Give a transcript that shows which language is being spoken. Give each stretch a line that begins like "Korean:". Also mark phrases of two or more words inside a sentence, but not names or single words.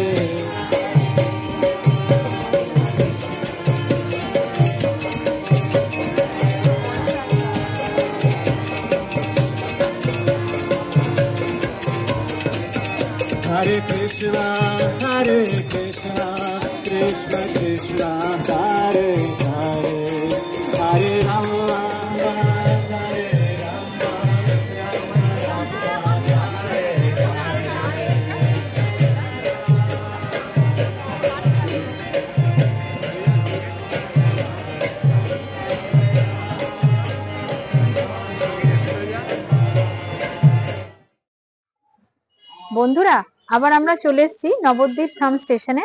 Sanskrit: Hare Krishna, Krishna Krishna, Hare Hare, Hare Rama, Hare Rama, Rama Rama, Hare Hare.
Bangla: বন্ধুরা, আবার আমরা চলে এসেছি নবদ্বীপ ধাম স্টেশনে।